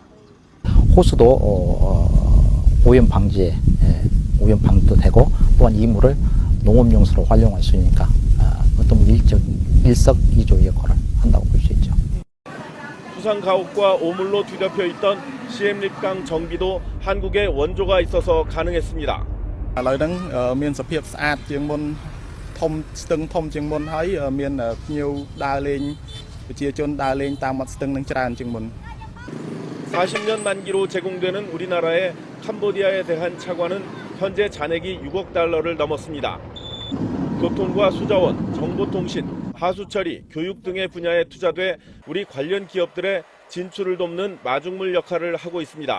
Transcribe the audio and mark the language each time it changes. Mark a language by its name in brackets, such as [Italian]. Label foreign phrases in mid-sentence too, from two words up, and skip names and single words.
[Korean] 호수도 오염 방지에 오염 방지도 되고 또한 이 물을 농업용수로 활용할 수 있으니까 어떤 일석이조 역할을 한다고 볼 수 있죠. 수상 가옥과 오물로 뒤덮여 있던 시엠립강 정비도 한국에 원조가 있어서 가능했습니다. [Khmer] ឥឡូវហ្នឹងមានសភាពស្អាតជាងមុនធំស្ទឹងធំជាងមុនហើយមានភ្ញៀវដើរលេងប្រជាជនដើរលេងតាមមាត់ស្ទឹងនឹងច្រើនជាងមុន [Korean] 40년 만기로 제공되는 우리나라의 캄보디아에 대한 차관은 현재 잔액이 6억 달러를 넘었습니다. 교통과 수자원, 정보통신, 하수처리, 교육 등의 분야에 투자돼 우리 관련 기업들의 진출을 돕는 마중물 역할을 하고 있습니다.